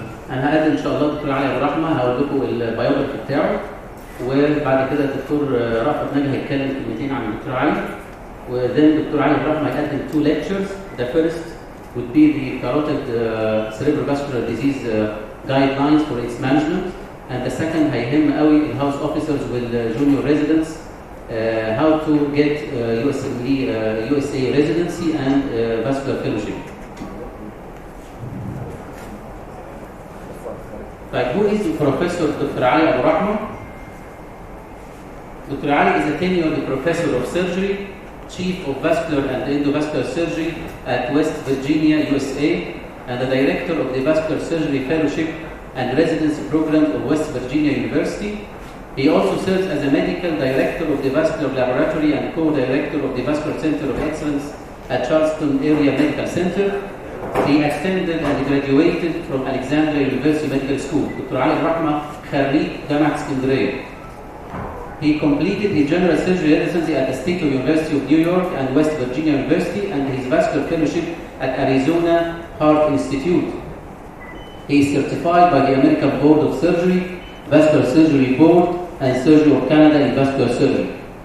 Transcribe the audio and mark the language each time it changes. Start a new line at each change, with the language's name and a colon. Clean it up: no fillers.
Arabic: انا هقدم ان شاء الله الدكتور علي ابورحما، هقول لكم البايوجرافي بتاعه، وبعد كده الدكتور رأفت نجا هيتكلم كلمتين عن الدكتور علي، وذن الدكتور علي ابورحما هيقدم
English: 2 lectures. The first would be the carotid cerebrovascular disease guidelines for its management, and the second
Arabic: هيهم قوي الهاوس اوفيسرز والجونيور
English: residents how to get USA residency and vascular fellowship. Like, who is Professor Dr. Ali Aburahma? Dr. Ali is a tenured professor of surgery, chief of vascular and endovascular surgery at West Virginia, USA, and the director of the Vascular Surgery Fellowship and Residency Program of West Virginia University. He also serves as a medical director of the Vascular Laboratory and co-director of the Vascular Center of Excellence at Charleston Area Medical Center. He attended and graduated from Alexandria University Medical School. Dr.
Arabic: Ali Aburahma خريج جامعة اسكندرية.
English: He completed his general surgery residency at the State University of New York and West Virginia University and his vascular fellowship at Arizona Heart Institute. He is certified by the American Board of Surgery, Vascular Surgery Board, and Surgery of Canada in Vascular Surgery.